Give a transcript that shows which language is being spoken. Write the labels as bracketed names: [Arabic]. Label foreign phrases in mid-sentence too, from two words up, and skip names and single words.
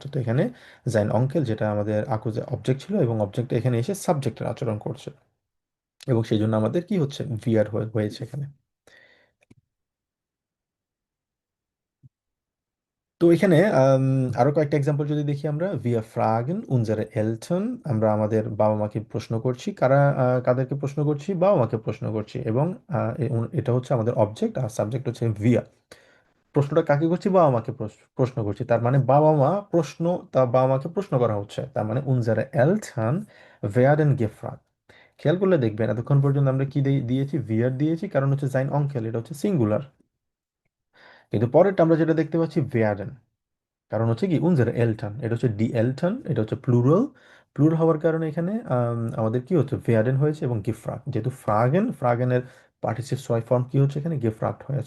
[Bangla] তো এখানে [German] sein Onkel [Bangla] যেটা আমাদের আকুজে অবজেক্ট ছিল, এবং অবজেক্ট এখানে এসে সাবজেক্টের আচরণ করছে, এবং সেই জন্য আমাদের কি হচ্ছে, ভিয়ার হয়েছে এখানে। তো এখানে আরো কয়েকটা এক্সাম্পল যদি দেখি আমরা, [German] wir fragen unsere Eltern, [Bangla] আমরা আমাদের বাবা মাকে প্রশ্ন করছি, কাদেরকে প্রশ্ন করছি, বাবা মাকে প্রশ্ন করছি, এবং এটা হচ্ছে আমাদের অবজেক্ট আর সাবজেক্ট হচ্ছে wir। প্রশ্নটা কাকে করছি, বাবা মাকে প্রশ্ন করছি, তার মানে বাবা মা প্রশ্ন, তার বাবা মাকে প্রশ্ন করা হচ্ছে, তার মানে [German] unsere Eltern werden gefragt। [Bangla] খেয়াল করলে দেখবেন এতক্ষণ পর্যন্ত আমরা কি দিয়েছি, wir দিয়েছি, কারণ হচ্ছে [German] sein Onkel [Bangla] এটা হচ্ছে সিঙ্গুলার, কিন্তু পরেরটা আমরা যেটা দেখতে পাচ্ছি werden, কারণ হচ্ছে কি [German] unsere Eltern, [Bangla] এটা হচ্ছে [German] die Eltern, [Bangla] এটা হচ্ছে প্লুরাল। প্লুরাল হওয়ার কারণে এখানে আমাদের কি হচ্ছে, ভেয়ারেন হয়েছে, এবং গিফ্রাক, যেহেতু ফ্রাগেনের পার্টিসিপ ছয় ফর্ম কি হচ্ছে এখানে, গিফ্রাক্ট হয়েছে।